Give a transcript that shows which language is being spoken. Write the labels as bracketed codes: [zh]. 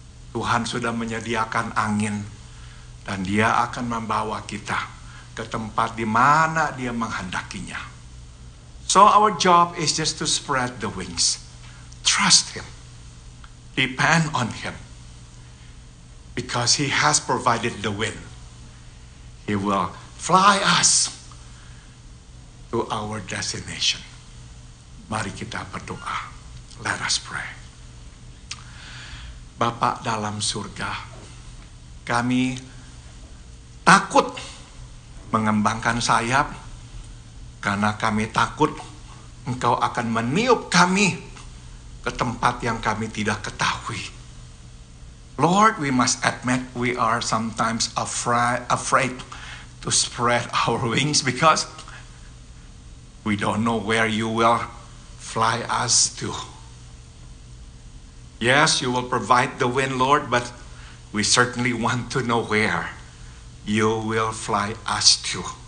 [id] Tuhan sudah menyediakan angin dan Dia akan membawa kita ke tempat di mana Dia menghendakinya. [en] So our job is just to spread the wings. Trust Him. Depend on Him. Because He has provided the wind. He will fly us to our destination. [id] Mari kita berdoa. [en] Let us pray. [id] Bapa dalam surga, kami takut mengembangkan sayap karena kami takut Engkau akan meniup kami ke tempat yang kami tidak ketahui. [en] Lord, we must admit we are sometimes afraid to spread our wings because we don't know where you will fly us to. Yes, you will provide the wind, Lord, but we certainly want to know where you will fly us to.